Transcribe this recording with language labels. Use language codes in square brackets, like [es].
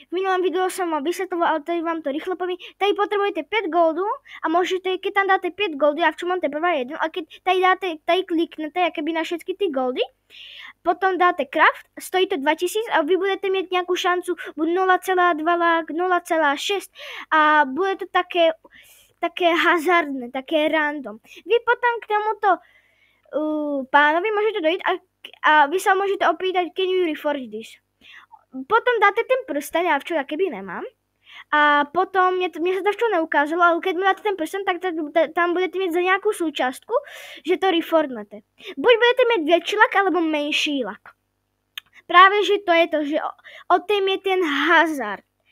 [sk] V minulém videu som vám vysvetloval, ale tady vám to rýchlo poviem. Tady potrebujete 5 goldu a môžete, keď tam dáte 5 goldy, ja v čom mám teprve 1, a keď tady kliknete, akoby na všetky ty goldy, potom dáte craft, stojí to 2000 a vy budete mít nějakou šancu buď 0,2 lak, 0,6 a bude to také hazardné, také random. Vy potom k tomuto pánovi, môžete dojít a vy sa môžete opýtať, [en] can you reforge this? [sk] Potom dáte ten prsten, ja včera keby nemám. A potom mne sa to včera neukázalo, ale keď mi dáte ten prsten, tak tam budete mať za nejakú súčastku, že to reformnete. Buď budete mať väčší lak, alebo menší lak. Práve, že to je to, že o tým je ten hazard.